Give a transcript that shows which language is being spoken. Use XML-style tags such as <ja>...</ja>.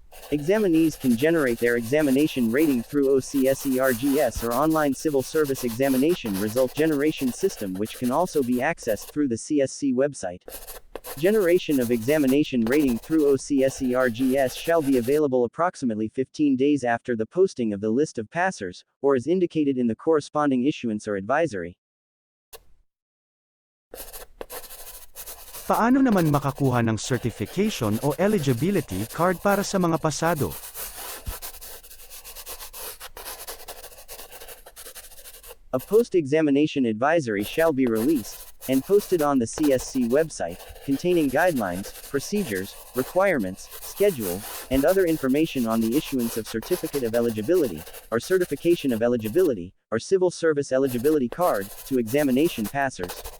<en>Examinees can generate their examination rating through OCSERGS or Online Civil Service Examination Result Generation System, which can also be accessed through the CSC website. Generation of examination rating through OCSERGS shall be available approximately 15 days after the posting of the list of passers, or as indicated in the corresponding issuance or advisory.</en> <tl>Paano naman makakuha ng certification o eligibility card para sa mga pasado?</tl> <en>A post-examination advisory shall be released and posted on the CSC website, containing guidelines, procedures, requirements, schedule, and other information on the issuance of Certificate of Eligibility, or Certification of Eligibility, or Civil Service Eligibility Card, to examination passers.</en>